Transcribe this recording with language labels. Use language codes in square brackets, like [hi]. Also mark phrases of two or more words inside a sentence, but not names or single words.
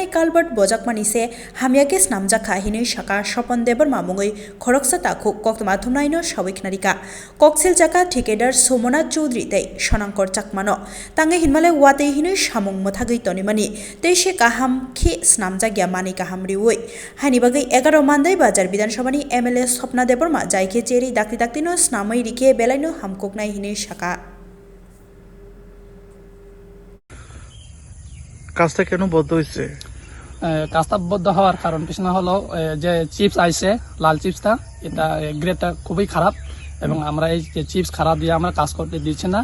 [trp] कालबार्ट बजाकमानि से हामियाके स्नामजाखा हिनै शाखा सपन देबर मामुङै खरकसा ताखु कक्तमा थुमनायनो सावैखनारिका कक्सेल जाका ठेकेदार सोमनाथ चौधरी तै सनांकर चाकमानो तांगे हिनमाले वाते हिनै सामुं मोथागै तनिमानि तेइसे काहाम खे स्नामजागिया मानि काहाम रिवै हानि बागै 11 मानदाय बाजार विधानसभानि एमएलए स्वप्ना देबरमा जायखे चेरी दाक्ति दाक्तिनो स्नामै रिखे बेलायनो हामककनाय हिनै शाखा [bn] কাজটা কেন বন্ধ হয়েছে? কাজটা বন্ধ হওয়ার কারণ পিছনে হলো যে চিপস আইছে লাল চিপসটা এটা গ্রেডটা খুবই খারাপ এবং আমরা এই যে চিপস খারাপ দিয়ে আমরা কাজ করতে দিচ্ছি না।